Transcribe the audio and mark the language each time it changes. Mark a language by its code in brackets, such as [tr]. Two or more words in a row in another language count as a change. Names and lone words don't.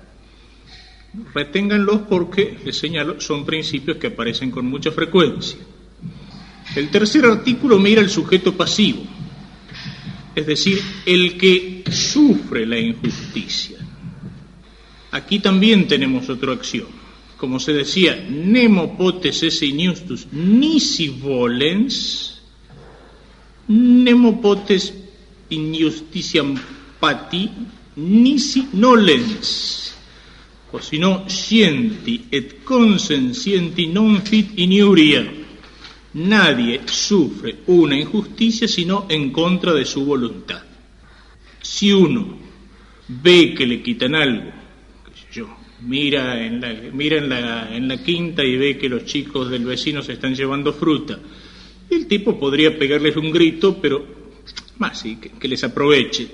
[es] Reténganlos porque, les señalo, son principios que aparecen con mucha frecuencia. El tercer artículo mira el sujeto pasivo, es decir, el que sufre la injusticia. Aquí también tenemos otro axioma. Como se decía, [la] nemo potes esse injustus nisi volens, nemo potes injustitiam pati nisi nolens. [es] O si no, [la] scienti et consensienti non fit iniuria. [es] Nadie sufre una injusticia sino en contra de su voluntad. Si uno ve que le quitan algo, qué sé yo, mira en la quinta y ve que los chicos del vecino se están llevando fruta, el tipo podría pegarles un grito, pero más sí, que les aproveche.